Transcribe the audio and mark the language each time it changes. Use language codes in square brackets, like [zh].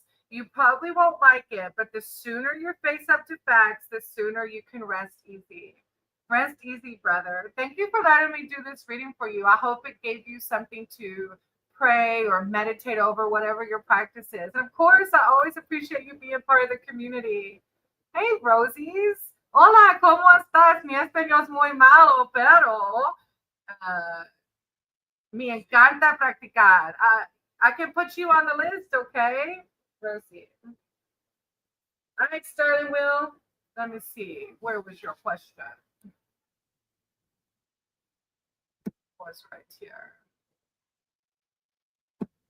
[en] You probably won't like it, but the sooner you face up to facts, the sooner you can rest easy. Rest easy, brother. Thank you for letting me do this reading for you. I hope it gave you something to pray or meditate over, whatever your practice is. Of course, I always appreciate you being part of the community. [es] Hey, Rosies. Hola, ¿cómo estás? Mi español es muy malo, pero me encanta practicar. [en] I can put you on the list, okay? Rosie. All right, Sterling Will. Let me see. Where was your question? Was right here.